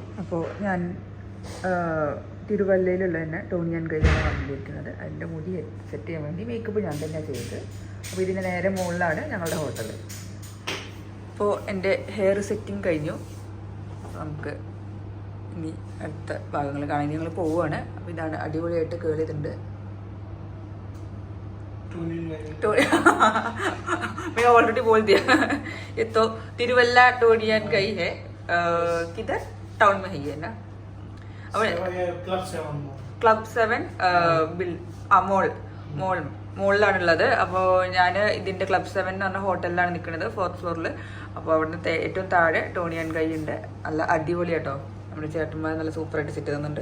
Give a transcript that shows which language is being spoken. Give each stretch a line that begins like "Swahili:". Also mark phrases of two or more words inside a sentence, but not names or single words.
Malayalam: അപ്പോൾ ഞാൻ തിരുവല്ലയിലുള്ള തന്നെ ടോണി ആൻഡ് ഗൈയാണ് വന്നിരിക്കുന്നത്. അതിൻ്റെ മുടി സെറ്റ് ചെയ്യാൻ വേണ്ടി മേക്കപ്പ് ഞാൻ തന്നെ ചെയ്തത്. അപ്പോൾ ഇതിൻ്റെ നേരെ മുകളിലാണ് ഞങ്ങളുടെ ഹോട്ടൽ. അപ്പോൾ എൻ്റെ ഹെയർ സെറ്റിങ് കഴിഞ്ഞു. നമുക്ക് ഇനി അടുത്ത ഭാഗങ്ങൾ കാണാൻ ഞങ്ങൾ പോവുകയാണ്. അപ്പോൾ ഇതാണ് അടിപൊളിയായിട്ട് കേൾ ചെയ്തിട്ടുണ്ട്.
Hindi: मैं ऑलरेडी बोल दिया. ये तो तिरुवल्ला टोनी एंड गई है. किधर टाउन में है ना.
Malayalam: ക്ലബ് 7 മോളിലാണുള്ളത്. അപ്പോൾ ഞാൻ ഇതിൻ്റെ ക്ലബ് 7 എന്ന് പറഞ്ഞ ഹോട്ടലിലാണ് നിൽക്കുന്നത്, 4th ഫ്ലോറിൽ. അപ്പോൾ അവിടുന്ന് ഏറ്റവും താഴെ ടോണി ആൻഡ് ഗൈ ഉണ്ട്. നല്ല അടിപൊളി കേട്ടോ. നമ്മുടെ ചേട്ടന്മാർ നല്ല സൂപ്പറായിട്ട് സെറ്റ് ചെയ്യുന്നുണ്ട്.